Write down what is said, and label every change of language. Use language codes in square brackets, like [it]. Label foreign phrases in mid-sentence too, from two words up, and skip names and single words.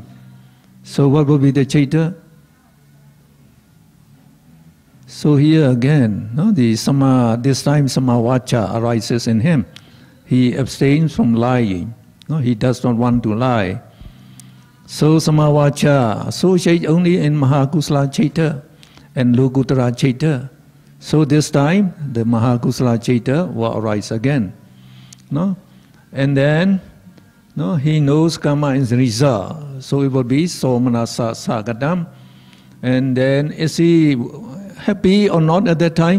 [en] So what will be the chaita? So here again, this time samavacha arises in him. He abstains from lying. He does not want to lie. So samavacha associate only in [pi] Mahakusala chaita [en] and [pi] Lokutara chaita. [en] So this time the [pi] Mahakusala chaita [en] will arise again. And then he knows karma is result. So it will be [pi] somanasa sagadam. [en] And then is he happy or not at that time?